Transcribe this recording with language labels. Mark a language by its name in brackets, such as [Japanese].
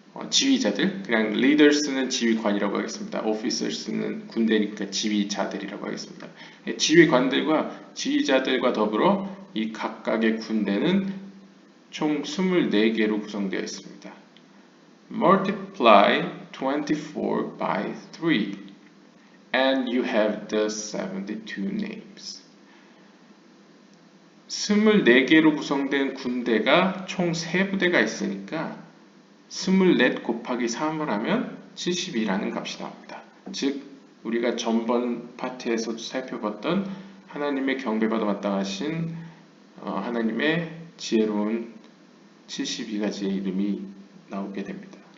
[Korean] 지휘자들, 그냥 leaders는 지휘관이라고 하겠습니다. officers는 군대니까 지휘자들이라고 하겠습니다. 지휘관들과 지휘자들과 더불어 이 각각의 군대는 총 24개로 구성되어 있습니다. [English] Multiply 24 by 3 and you have the 72 names. [Korean] 24개로 구성된 군대가 총 3부대가 있으니까 24 곱하기 3을 하면 72라는 값이 나옵니다. 즉 우리가 전번 파트에서 살펴봤던 하나님의 경배받아 마땅하신 하나님의 지혜로운 72가지의 이름이 나오게 됩니다.